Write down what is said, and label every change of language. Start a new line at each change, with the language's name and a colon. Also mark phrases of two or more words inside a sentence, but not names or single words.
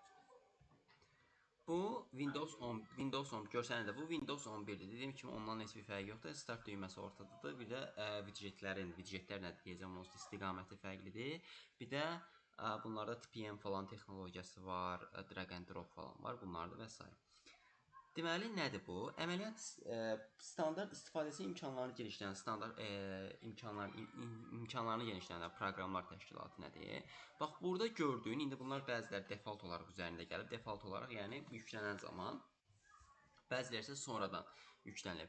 Azerbaijani: Bu Windows 10 görsənir də bu Windows 11-dir. Dediyim kimi ondan heç bir fərqi yoxdur. Start düyməsi ortadadır. Bir də widgetlər nə deyəcəm, onun istiqaməti fərqlidir. Bir də bunlarda TPM falan texnologiyası var,
English: drag and drop
Azerbaijani: falan var. Bunlardır və s. Deməli, nədir bu? Əməliyyat standart istifadəçi imkanlarını genişlənən, standart imkanlarını genişlənən proqramlar təşkilatı nədir? Bax, burada gördüyün, indi bunlar bəziləri default olaraq üzərində gəlib. Default olaraq, yəni yüklənən zaman, bəziləri isə sonradan yüklənilib.